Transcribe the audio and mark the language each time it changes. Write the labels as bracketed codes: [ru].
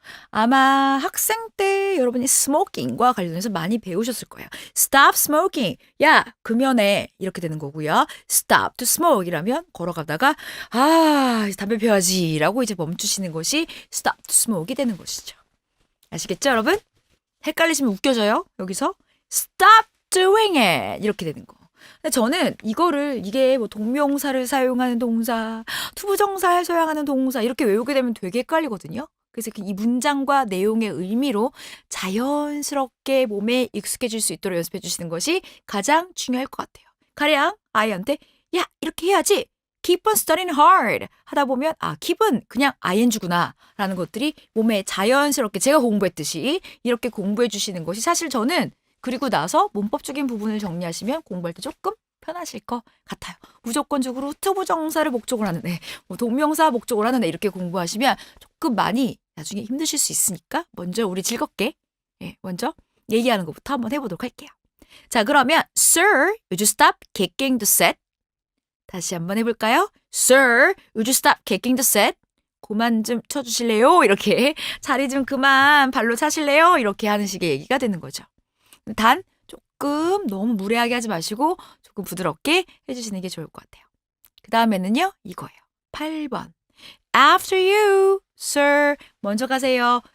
[ko] 아마 학생 때 여러분이 스모킹과 관련해서 많이 배우셨을 거예요. [en] Stop smoking. [ko] 야, 금연해. 이렇게 되는 거고요. [en] Stop to smoke [ko] 이라면 걸어가다가 담배 피워야지 라고 이제 멈추시는 것이 Stop to smoke이 되는 것이죠. 아시겠죠, 여러분? 헷갈리시면 웃겨져요. [en] 여기서 Stop doing it. [ko] 이렇게 되는 거. 근데 저는 이게 뭐 동명사를 사용하는 동사, 투부정사를 사용하는 동사 이렇게 외우게 되면 되게 헷갈리거든요. 그래서 이 문장과 내용의 의미로 자연스럽게 몸에 익숙해질 수 있도록 연습해 주시는 것이 가장 중요할 것 같아요. 가령 아이한테 야 이렇게 해야지 [en] keep on studying hard [ko] 하다 보면 keep은 그냥 ing구나 라는 것들이 몸에 자연스럽게 제가 공부했듯이 이렇게 공부해 주시는 것이 사실 저는 그리고 나서 문법적인 부분을 정리하시면 공부할 때 조금 편하실 것 같아요. 무조건적으로 투부정사를 목적으로 하는 애, 동명사 목적으로 하는 애 이렇게 공부하시면 조금 많이 나중에 힘드실 수 있으니까 먼저 우리 즐겁게 먼저 얘기하는 것부터 한번 해보도록 할게요. 자 그러면 [en] Sir, would you stop kicking the set? [ko] 다시 한번 해볼까요? [en] Sir, would you stop kicking the set? [ko] 그만 좀 쳐주실래요? 이렇게 자리 좀 그만 발로 차실래요? 이렇게 하는 식의 얘기가 되는 거죠. 단 조금 너무 무례하게 하지 마시고 조금 부드럽게 해주시는 게 좋을 것 같아요. 그 다음에는요, 이거예요. 8번. [en] After you, sir. [ko] 먼저 가세요.